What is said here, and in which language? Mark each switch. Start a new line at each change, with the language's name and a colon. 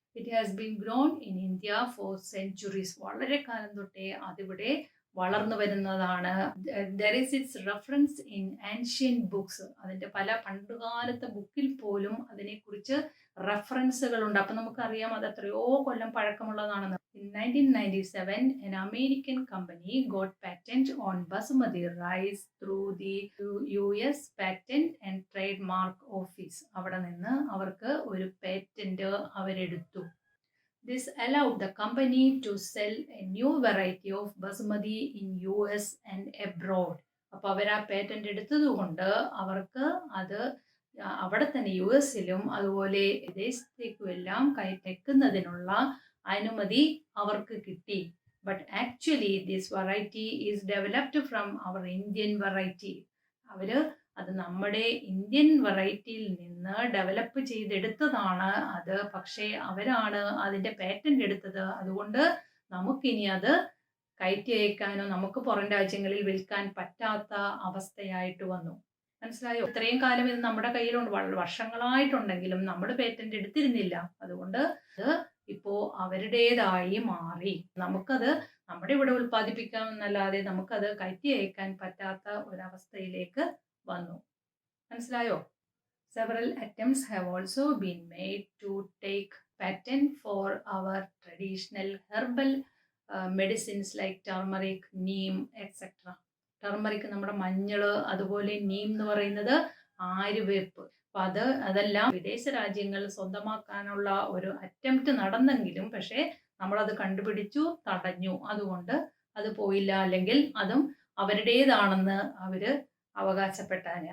English: It has been grown in India for centuries.
Malayalam: വളരെ കാലം തൊട്ടേ അതിവിടെ വളർന്നു വരുന്നതാണ്.
English: There is its reference in ancient books.
Malayalam: അതിൻ്റെ പല പണ്ടുകാലത്തെ ബുക്കിൽ പോലും അതിനെക്കുറിച്ച് റെഫറൻസുകളുണ്ട്. അപ്പം നമുക്കറിയാം അത് എത്രയോ കൊല്ലം പഴക്കമുള്ളതാണെന്ന്.
English: In 1997, an American company got patent on basmati rice through the US Patent and Trademark Office.
Malayalam: അവിടെ നിന്ന് അവർക്ക് ഒരു patent അവരെടുത്തു.
English: This allowed the company to sell a new variety of basmati in US and abroad.
Malayalam: അപ്പോൾ അവർ ആ patent എടുത്തതുകൊണ്ട് അവർക്ക് അത് അവിടെ തന്നെ US-ലും അതുപോലെ വിദേശത്തേക്കും എല്ലാം കയറ്റുന്നതിനുള്ള അനുമതി അവർക്ക് കിട്ടി.
English: But actually this variety is developed from our Indian variety.
Malayalam: അവർ അത് നമ്മുടെ ഇന്ത്യൻ വെറൈറ്റിയിൽ നിന്ന് ഡെവലപ്പ് ചെയ്തെടുത്തതാണ് അത്. പക്ഷേ അവരാണ് അതിൻ്റെ പേറ്റന്റ് എടുത്തത്. അതുകൊണ്ട് നമുക്കിനി അത് കയറ്റി അയക്കാനോ നമുക്ക് പുറം രാജ്യങ്ങളിൽ വിൽക്കാൻ പറ്റാത്ത അവസ്ഥയായിട്ട് വന്നു. മനസ്സിലായോ? ഇത്രയും കാലം ഇത് നമ്മുടെ കയ്യിലുണ്ട്, വർഷങ്ങളായിട്ടുണ്ടെങ്കിലും നമ്മൾ പേറ്റന്റ് എടുത്തിരുന്നില്ല. അതുകൊണ്ട് അത് ഇപ്പോൾ അവരുടേതായി മാറി. നമുക്കത് നമ്മുടെ ഇവിടെ ഉൽപ്പാദിപ്പിക്കാമെന്നല്ലാതെ നമുക്കത് കയറ്റി അയക്കാൻ പറ്റാത്ത ഒരവസ്ഥയിലേക്ക് വന്നു. മനസ്സിലായോ?
English: Several attempts have also been made to take patent for our traditional herbal medicines like turmeric, neem, etc.
Malayalam: Turmeric നമ്മുടെ മഞ്ഞൾ, അതുപോലെ നീം എന്ന് പറയുന്നത് ആര്യവേപ്പ്. അപ്പം അതെല്ലാം വിദേശ രാജ്യങ്ങൾ സ്വന്തമാക്കാനുള്ള ഒരു അറ്റംപ്റ്റ് നടന്നെങ്കിലും പക്ഷേ നമ്മളത് കണ്ടുപിടിച്ചു, തടഞ്ഞു. അതുകൊണ്ട് അത് പോയില്ല. അല്ലെങ്കിൽ അതും അവരുടേതാണെന്ന് അവർ അവകാശപ്പെട്ടാനെ.